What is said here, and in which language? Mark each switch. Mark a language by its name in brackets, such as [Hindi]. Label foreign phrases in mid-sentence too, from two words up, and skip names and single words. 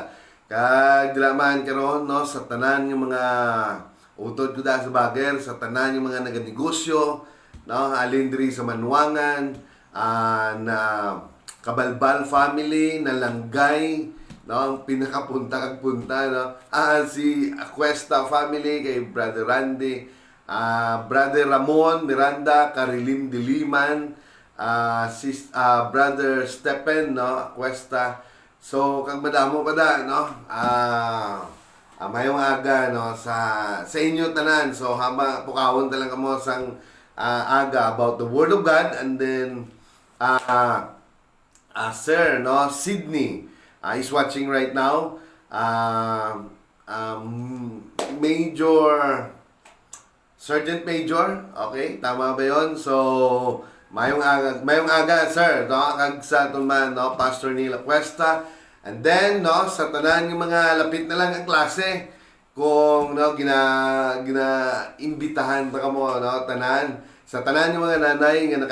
[Hiligaynon] Kag dira man karon, no, sa tanan yung mga utod ko da sa bager, sa tanan yung mga naganegosyo, no, alin diri sa Manuangan, na Kabalbal family, Nalanggay, no, ang pinakapunta kag punta, no, si Aquesta family kay Brother Randy, Brother Ramon Miranda, Karilim Diliman, Brother Stephen, no, Aquesta. So kag madamo pa da, no, mayong aga, no, sa inyo tanan. So hama pukawon ta lang kamo sang aga [English] about the word of God. And then Sir, no, Sydney is watching right now. Sergeant Major, [Filipino] okay, tama ba yon? [Hiligaynon] So, mayong aga, sir, no, kag sa tuman, no, Pastor Neil Cuesta. [English] And then, [Hiligaynon] no, sa tanan ng mga lapit na lang ang klase, kung, no, imbitahan ta kamo, no, tanan, sa tanan ng mga nanay nga